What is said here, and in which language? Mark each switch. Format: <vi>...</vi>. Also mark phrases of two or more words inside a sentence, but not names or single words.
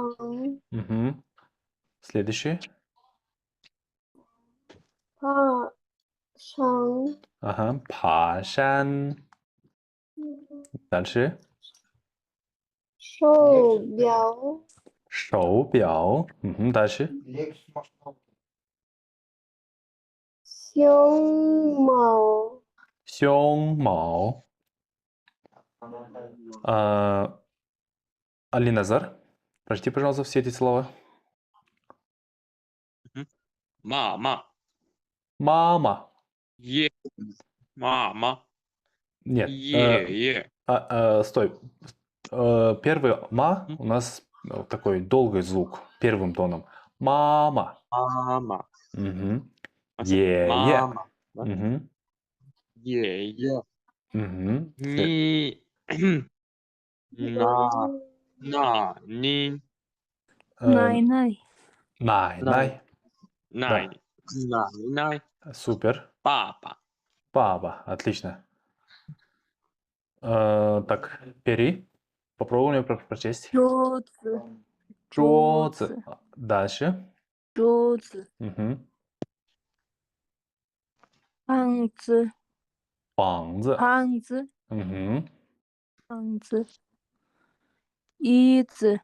<ru>Мгм. Следующий.</ru> <zh>爬山，</zh> <ru>Ага. 爬山. Дальше.</ru> <zh>手表，手表.</zh> <ru>Мгм. Дальше. Lexus машина.</ru> <zh>胸毛，胸毛.</zh> <ru>А, Алиназар, прочти, пожалуйста, все эти слова.</ru> <zh>Мама. Мама. Е. Мама.</zh> <ru>Нет. Е. Стой. Первый ма у нас такой долгий звук первым тоном.</ru> <zh>Мама. Мама. Мгм. А Е. Мама. Да? Мгм. Е. Мгм. Ни. На. Ни. най, най, Най. Най.</zh> <ru>Да. Най. Най. Супер.</ru> <zh>Папа.</zh> <ru>Папа. Отлично. Так, Пери. Попробуй мне прочесть.</ru> <zh>桌子，桌子. Дальше. 桌子， Мгм. 房子，房子. 房子， Мгм. 房子，椅子，</zh>